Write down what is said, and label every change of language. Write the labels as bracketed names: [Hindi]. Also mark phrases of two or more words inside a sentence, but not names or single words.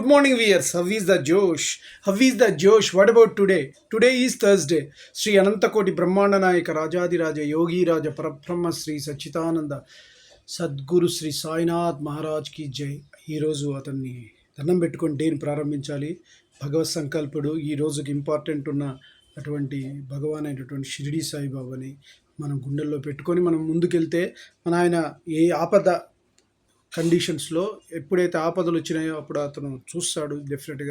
[English] morning, viewers. How is the Josh? How is the Josh? What about today? Today is Thursday. [Telugu] Sri Anantakoti Brahmana Nayaka Rajadi Raja Yogi Raja Parabrahma Sri Sachitananda సద్గురు శ్రీ సాయినాథ్ మహారాజ్కి జై. ఈరోజు అతన్ని దండం పెట్టుకొని డేని ప్రారంభించాలి. భగవత్ సంకల్పుడు ఈ రోజుకి ఇంపార్టెంట్ ఉన్న అటువంటి భగవాన్ అయినటువంటి షిరిడి సాయిబాబాని మనం గుండెల్లో పెట్టుకొని మనం ముందుకెళ్తే మన ఆయన ఏ ఆపద కండిషన్స్లో ఎప్పుడైతే ఆపదలు వచ్చినాయో అప్పుడు అతను చూస్తాడు డెఫినెట్గా.